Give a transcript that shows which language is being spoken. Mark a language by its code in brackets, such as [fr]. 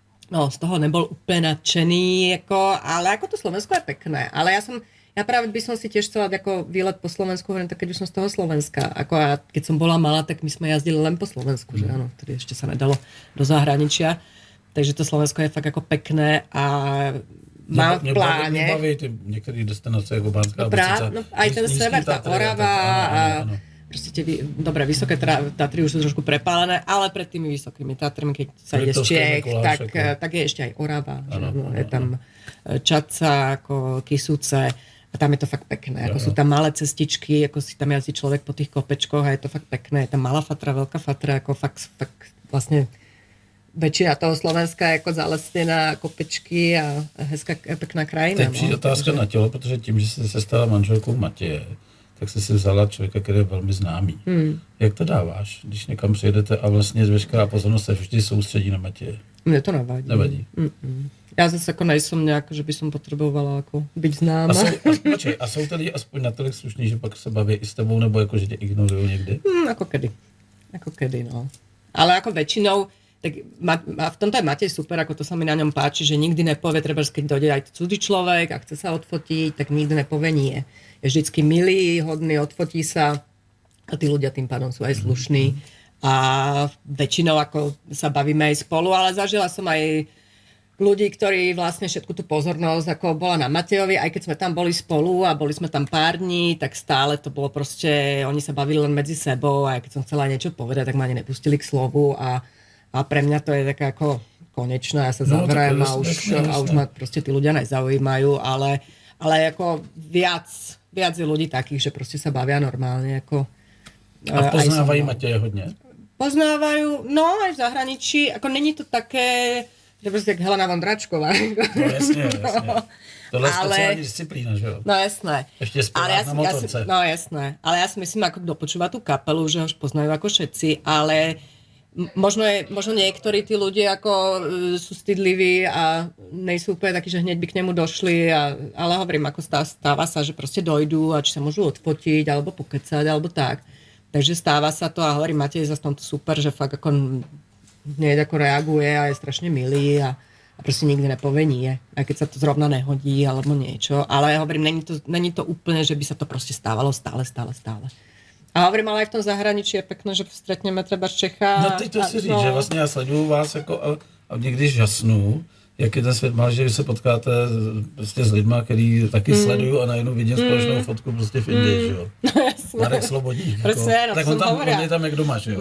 [sk] No, z toho nebol úplne nadšený, ako, ale ako to Slovensko je pekné. Ale ja práve by som si tiež chcela ako výlet po Slovensku, hovorím, tak keď už som z toho Slovenska. Ako ja, keď som bola malá, tak my sme jazdili len po Slovensku, že áno, tedy ešte sa nedalo do zahraničia. Takže to Slovensko je fakt ako pekné a mám v pláne. [cs] Mě baví ty některé destinace, jako Banská Bystrica. [sk] No, aj ten sever, tá Orava a proste tie dobré, vysoké Tatry už sú trošku prepálené, ale pred tými vysokými Tatrami, keď sa ide z Čiech, tak je ešte aj Orava. Je tam Čadca, ako Kysuce a tam je to fakt pekné. Ako sú tam malé cestičky, ako si tam jazdí človek po tých kopečkoch a je to fakt pekné. Je tam malá Fatra, veľká Fatra, ako fakt vlastne väčšina toho Slovenska je jako zalesněná kopečky a hezká, pekná krajina. [cs] Teď přijde otázka na tělo, protože tím, že jsi se stala manželkou Matěje, tak jsi si vzala člověka, který je velmi známý. Jak to dáváš, když někam přijedete a vlastně veškerá pozornost se vždy soustředí na Matěje? Mně to nevadí. Nevadí? [sk] Ja zase ako nejsem nejak, že by som potrebovala ako byť známa. [cs] A jsou tady aspoň natolik slušní, že pak se baví i s tebou, nebo jako, že tě ignorují někdy? [sk] Ako kedy, no. Ale ako väčšinou, tak v tomto je Matej super, ako to sa mi na ňom páči, že nikdy nepovie, treba, keď dojde aj cudzí človek a chce sa odfotiť, tak nikdy nepovie nie. Je vždycky milý, hodný, odfotí sa a tí ľudia tým pádom sú aj slušní. A väčšinou ako sa bavíme aj spolu, ale zažila som aj ľudí, ktorí vlastne všetku tú pozornosť, ako bola na Matejovi, aj keď sme tam boli spolu a boli sme tam pár dní, tak stále to bolo proste, oni sa bavili len medzi sebou a keď som chcela niečo povedať, tak ma ani nepustili k slovu a pre mňa to je také ako konečné, ja sa zavriem a už ma proste tí ľudia nezaujímajú, ale ako viac je ľudí takých, že proste sa bavia normálne. Ako, [cs] a poznávají Mateje hodne? [sk] Poznávajú, no aj v zahraničí, ako není to také, že proste jak Helena Vondračková. No jasne. [cs] Tohle je speciální disciplína, že jo? [sk] No jasné. Ešte spevák na motorce. No jasné. Ale ja si myslím, ako kto počúva tú kapelu, že ho už poznajú ako všetci, ale možno niektorí tí ľudia ako sú stydliví a nejsú úplne takí, že hneď by k nemu došli, ale hovorím, ako stáva sa, že proste dojdú a či sa môžu odfotiť, alebo pokecať, alebo tak. Takže stáva sa to a hovorím, Matej je zase tomto super, že fakt ako hneď ako reaguje a je strašne milý a proste nikdy nepovie nie, aj keď sa to zrovna nehodí alebo niečo, ale hovorím, není to úplne, že by sa to proste stávalo stále. A hovorím, ale aj v tom zahraničí je pekné, že stretneme třeba Čecha. [cs] No teď to si říct, že vlastně já sleduju vás jako a někdy žasnu, jak je ten svět malý, že vy se potkáte prostě s lidma, který taky sleduju a najednou vidím společnou fotku prostě v Indii, že jo. No, Marek Slobodník. [sk] Presne, [cs] tak on je tam jak doma, že jo.